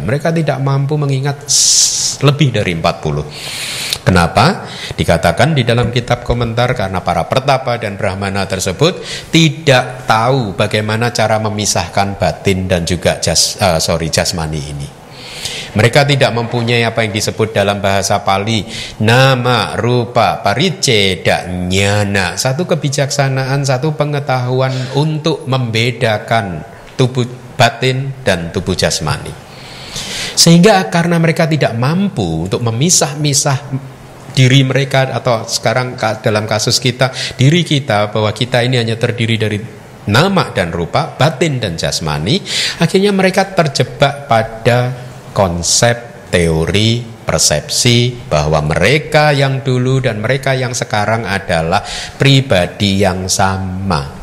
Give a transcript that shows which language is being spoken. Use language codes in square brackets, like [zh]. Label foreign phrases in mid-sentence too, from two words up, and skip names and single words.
[id] Mereka tidak mampu mengingat lebih dari 40. Kenapa? Dikatakan di dalam kitab komentar karena para pertapa dan brahmana tersebut tidak tahu bagaimana cara memisahkan batin dan juga jasmani ini. Mereka tidak mempunyai apa yang disebut dalam bahasa Pali [pi] nama, rupa, pariceda, jnana. [id] Satu kebijaksanaan, satu pengetahuan untuk membedakan tubuh batin dan tubuh jasmani. Sehingga karena mereka tidak mampu untuk memisah-misah diri mereka, atau sekarang dalam kasus kita, diri kita, bahwa kita ini hanya terdiri dari nama dan rupa, batin dan jasmani, akhirnya mereka terjebak pada konsep teori persepsi bahwa mereka yang dulu dan mereka yang sekarang adalah pribadi yang sama.